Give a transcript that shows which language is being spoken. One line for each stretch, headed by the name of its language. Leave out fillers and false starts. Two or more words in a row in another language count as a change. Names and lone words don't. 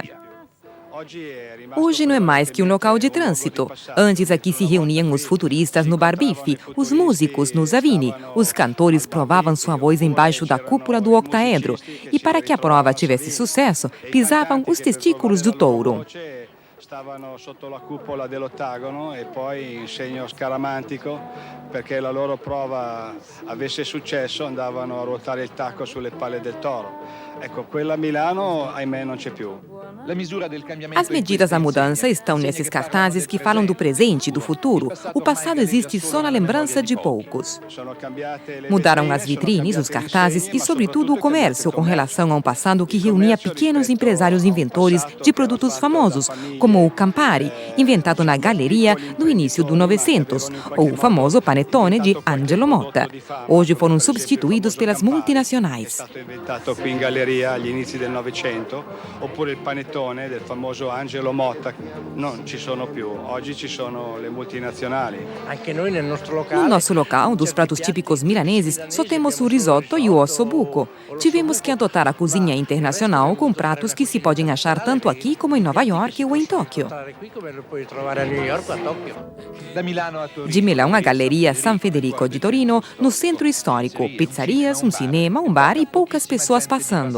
Portuguese: Hoje não é mais que um local de trânsito. Antes aqui se reuniam os futuristas no Bar Bife, os músicos no Zavini, os cantores provavam sua voz embaixo da cúpula do octaedro e para que a prova tivesse sucesso, pisavam os testículos do touro.
Italian: Stavano sotto la cupola dell'ottagono e poi in segno scaramantico, perché la loro prova avesse successo andavano a ruotare il tacco sulle palle del toro. Ecco, quella a Milano, ahimè, non c'è più.
Portuguese: As medidas da mudança estão nesses cartazes que falam do presente e do futuro. O passado existe só na lembrança de poucos. Mudaram as vitrines, os cartazes e, sobretudo, o comércio com relação a um passado que reunia pequenos empresários inventores de produtos famosos, como o Campari, inventado na galeria no início do 900, ou o famoso panettone de Angelo Motta. Hoje foram substituídos pelas multinacionais.
Italian: Agli inizi del Novecento, oppure il panettone del famoso Angelo Motta, non ci sono più. Oggi ci sono le multinazionali.
Portuguese: No nosso local, dos pratos típicos milaneses, só temos o risoto e o ossobuco. Tivemos que adotar a cozinha internacional com pratos que se podem achar tanto aqui como em Nova York ou em Tóquio. De Milão, a Galeria San Federico de Torino, no centro histórico, pizzarias, um cinema, um bar e poucas pessoas passando.